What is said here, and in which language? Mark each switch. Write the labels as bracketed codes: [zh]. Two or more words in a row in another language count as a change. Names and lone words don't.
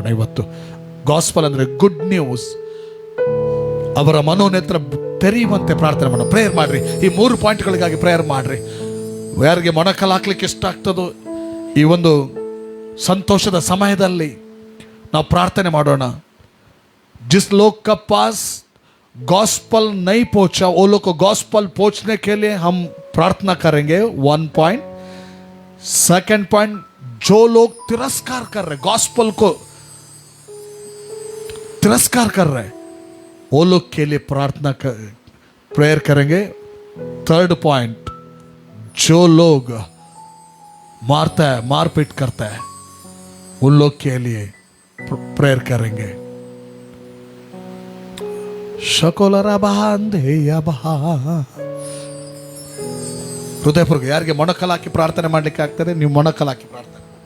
[kn] ಇವತ್ತು ಗಾಸ್ಪಲ್ ಅಂದರೆ [en] good news, [kn] ಅವರ ಮನೋನೇತ್ರ ತೆರೆಯುವಂತೆ ಪ್ರಾರ್ಥನೆ ಮಾಡೋಣ. ಪ್ರೇಯರ್ ಮಾಡ್ರಿ. ಈ 3 ಪಾಯಿಂಟ್ಗಳಿಗಾಗಿ ಪ್ರೇಯರ್ ಮಾಡ್ರಿ. ಯಾರಿಗೆ ಮೊಣಕಲ್ ಹಾಕ್ಲಿಕ್ಕೆ ಇಷ್ಟ ಆಗ್ತದೋ ಈ ಒಂದು ಸಂತೋಷದ ಸಮಯದಲ್ಲಿ ನಾವು ಪ್ರಾರ್ಥನೆ ಮಾಡೋಣ. [hi] जिस लोग का पास गॉस्पल नहीं पहुंचा, वो लोग को गॉस्पल पहुंचने के लिए हम प्रार्थना करेंगे. 1 पॉइंट. 2nd पॉइंट, जो लोग तिरस्कार कर रहे, गॉस्पल को तिरस्कार कर रहे, वो लोग के लिए प्रेयर करेंगे. 3rd पॉइंट, जो लोग मारता है, मारपीट करता है, उन लोग के लिए प्रेयर करेंगे. [kn] ಹೃದಯಪೂರ್ವಕ ಯಾರಿಗೆ ಮೊಣಕಲ್ ಹಾಕಿ ಪ್ರಾರ್ಥನೆ ಮಾಡ್ಲಿಕ್ಕೆ ಆಗ್ತದೆ ನೀವು ಮೊಣಕಲ್ ಹಾಕಿ ಪ್ರಾರ್ಥನೆ.